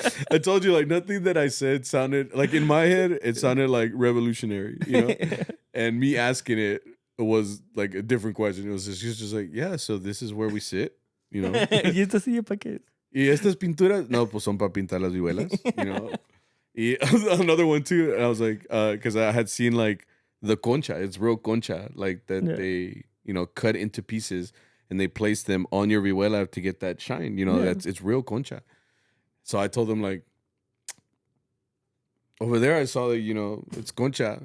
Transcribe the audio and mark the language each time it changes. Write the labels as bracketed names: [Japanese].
[English] I told you, like, nothing that I said sounded, like, in my head, it sounded like revolutionary, you know? And me asking it was, like, a different question. It was just like, yeah, so this is where we sit, you know? [Spanish] ¿Y esta silla para qué? Y estas pinturas, no, pues son para pintar las vihuelas, you know? [English] Y another one, too, I was like, because I had seen, like, the concha. It's real concha, like, that they, you know, cut into pieces and they place them on your vihuela to get that shine, you know? It's real concha. So I told them, like, over there I saw that, you know, it's concha.